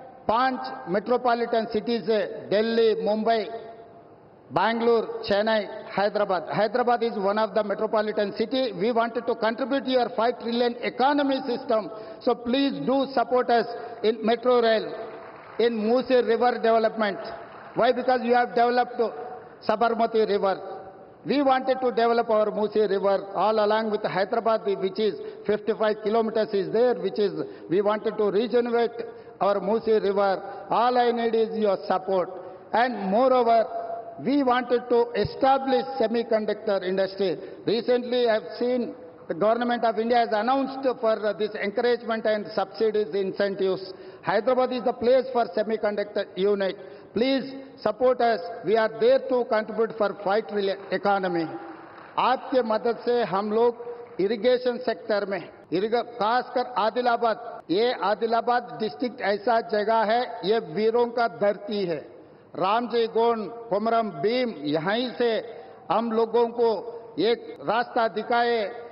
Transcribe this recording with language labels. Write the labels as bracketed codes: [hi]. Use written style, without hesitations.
[hi] 5 metropolitan cities है, Delhi, Mumbai, Bangalore, Chennai, Hyderabad. [en] Hyderabad is one of the metropolitan city. We wanted to contribute to your 5 trillion economy system. So please do support us in metro rail, in Musi River development. Why? Because you have developed Sabarmati River. We wanted to develop our Musi River all along with Hyderabad, which is 55 kilometers is there, which is, we wanted to regenerate our Musi River. All I need is your support. And moreover, we wanted to establish semiconductor industry. Recently, I have seen the government of India has announced for this encouragement and subsidies, incentives. Hyderabad is the place for semiconductor unit. Please support us. We are there to contribute for 5 trillion economy. [hi] आपके मदद से हम लोग irrigation sector में, खासकर आदिलाबाद, ये Adilabad district ऐसा जगह है, ये वीरों का धरती है। रामजी गोंड, कोमरम भीम, यहीं से हम लोगों को एक रास्ता दिखाए।